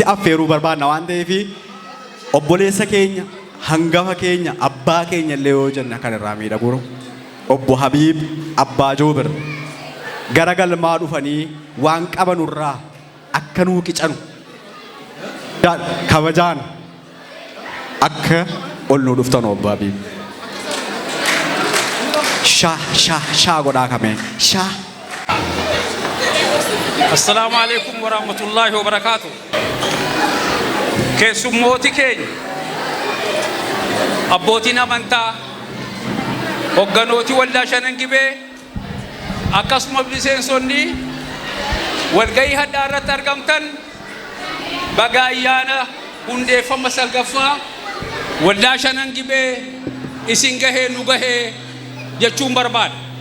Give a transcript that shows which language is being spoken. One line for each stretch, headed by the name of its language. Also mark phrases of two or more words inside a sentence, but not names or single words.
Oromo: affeeruu barbaadna waan ta'eef obboleessa keenya hangafa keenya abbaa keenya illee yoo jenna kan irraa miidhagu obbo Habiib Abbaa Joobir gara galmaa dhufanii waan qabanurraa akka nuu qicanu kabajaan akka ol nuu dhuftan obbo Habiib shaa godhaa kame shaa.
Arabic: السلام عليكم ورحمة الله وبركاته.
Oromo: Keessummooti keenya abbootiin amantaa hogganooti waldaa Shanan Gibee akkasuma miseensonni walgahii hadhaa irratti argamtan baga ayyaana hundeeffama salgaffaa waldaa Shanan Gibee isin gahee nu gahee jechuun barbaada.